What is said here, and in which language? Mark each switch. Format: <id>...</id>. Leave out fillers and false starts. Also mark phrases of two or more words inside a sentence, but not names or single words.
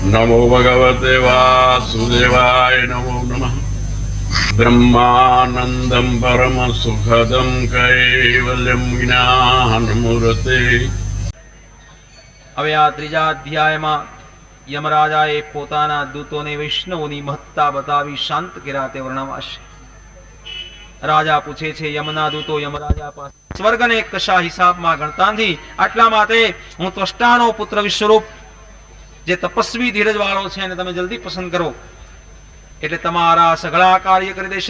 <sa>नमो भगवते वासुदेवाय नमो नमः। ब्रह्मानंदं परम सुखदं कैवल्यं ज्ञानमूर्ते।</sa> <gu>હવે આ ત્રીજા અધ્યાયમાં યમરાજાએ પોતાના દૂતોને વૈષ્ણવોની મહત્તા બતાવી શાંત કર્યા તે વર્ણવાશે. રાજા પૂછે છે, યમના દૂતો યમરાજા પાસે સ્વર્ગને કશા હિસાબમાં ગણતા નથી, આટલા માટે હું ત્વષ્ટાનો પુત્ર વિશ્વરૂપ જે તપસ્વી ધીરજ વાળો છે એને તમે જલ્દી પસંદ કરો એટલે તમારા સઘળા કાર્ય કરી દેશે.</gu>